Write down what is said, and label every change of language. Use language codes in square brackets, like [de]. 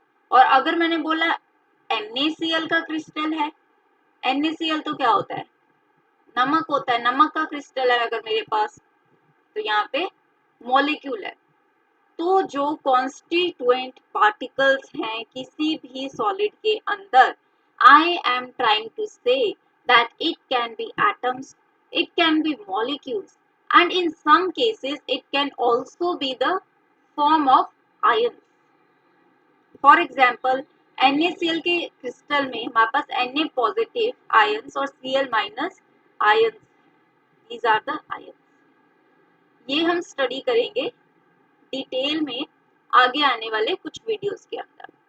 [hi] और अगर मैंने बोला NaCl का क्रिस्टल है, NaCl तो क्या होता है, नमक होता है, नमक का क्रिस्टल है अगर मेरे पास, तो यहाँ पे मॉलिक्यूल है. तो जो कॉन्स्टिट्यूएंट पार्टिकल्स हैं किसी भी सॉलिड के अंदर, [en] I am trying to say that it can be atoms, it can be molecules, and in some cases it can also be the form of ions. [hi] For example NaCl के crystal में हमारे पास Na positive ions और Cl minus ions, [en] These are the ions. [hi] ये हम study करेंगे detail में आगे आने वाले कुछ वीडियोस के अंदर.